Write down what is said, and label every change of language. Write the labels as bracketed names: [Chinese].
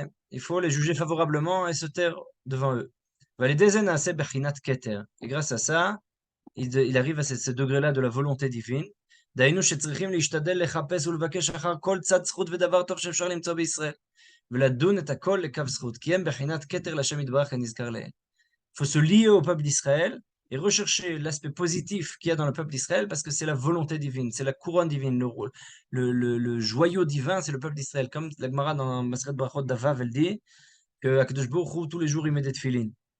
[French] Il faut les juger favorablement et se taire devant eux. Et grâce à ça, il arrive à ce degré-là de la volonté divine. [Hebrew] דהיינו שצריכים להשתדל לחפש ולבקש אחר כל צד זכות ודבר טוב שאפשר למצוא בישראל. ולדון את הכל לקו זכות, כי הם בחינת כתר להשם יתברך כנזכר לעיל. [French] Il faut se lier au peuple d'Israël et rechercher l'aspect positif qu'il y a dans le peuple d'Israël parce que c'est la volonté divine, c'est la couronne divine, le joyau divin, c'est le peuple d'Israël. Comme la Gemara dans Maseret Brachot d'Avav, elle dit que Akadosh Baruch Hu, tous les jours, il met des tefilines.